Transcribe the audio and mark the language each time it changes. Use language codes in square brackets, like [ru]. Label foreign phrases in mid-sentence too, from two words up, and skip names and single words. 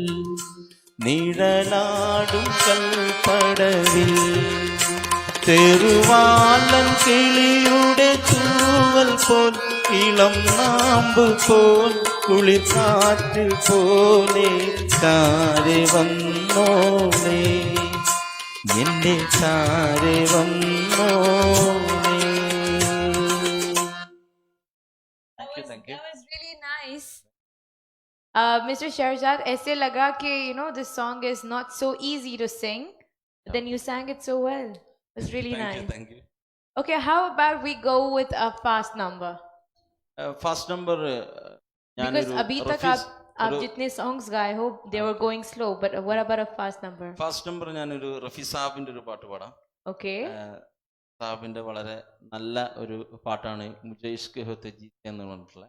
[ml] നിഴലാടും കൽപ്പടവിൽ തെരുവാലൻ കിളിയുടെ തൂവൽ പോൽ ഇളം നാമ്പ് പോൽ കുളിർ കാറ്റ് പോലെ ചാരെ വന്നോളേ എന്റെ ചാരെ വന്നോളേ. [en] Thank you. That was really nice. Mr. Shahzad, [hi] ऐसे लगा कि [en] this song is not so easy to sing, but then you sang it so well. It was really nice. Thank you. Okay, how about we go with a fast number? fast number Because [hi] अभी तक आप जितने [en] songs [hi] गाए हो, [en] they were going slow. But what about a fast number? fast number [ml] ഞാനൊരു റഫി സാബിന്റെ ഒരു പാട്ട് പാടാം. [en] Okay. [ml] സാബിന്റെ വളരെ നല്ല ഒരു പാട്ടാണ് [hi] मुझे इश्क हो तो जीते [ml] എന്ന് പറഞ്ഞിട്ടുള്ള.